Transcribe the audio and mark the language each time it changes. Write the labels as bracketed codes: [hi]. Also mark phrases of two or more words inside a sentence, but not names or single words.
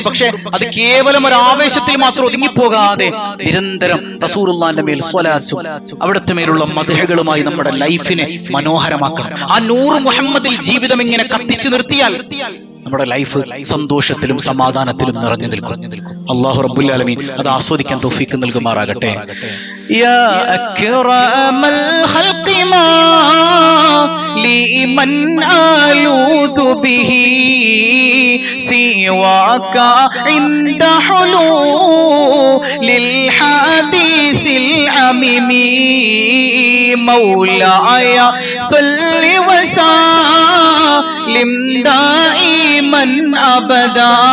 [ml] പക്ഷെ അത് കേവലം ഒരു ആവേശത്തിൽ മാത്രം ഒതുങ്ങിപ്പോകാതെ നിരന്തരം റസൂലുള്ളാഹിന്റെ മേൽ സ്വലാത്തും അവിടുത്തെ മേലുള്ള മദ്ഹുകളുമായി നമ്മുടെ ലൈഫിനെ മനോഹരമാക്കണം. ആ നൂറ് മുഹമ്മദിൽ ജീവിതം ഇങ്ങനെ കത്തിച്ചു നിർത്തിയാൽ നമ്മുടെ ലൈഫ് സന്തോഷത്തിലും സമാധാനത്തിലും നിറഞ്ഞു നിൽക്കും. [ar] الله رب العالمين [ml] അത് ആസ്വദിക്കാൻ തൗഫീഖ് നൽകുമാറാകട്ടെ. [ar] يا أكرم الخلق ما لمن آلوذ به سواك عند حلول الحديث العميم مولاي صل وسلم دائما أبدا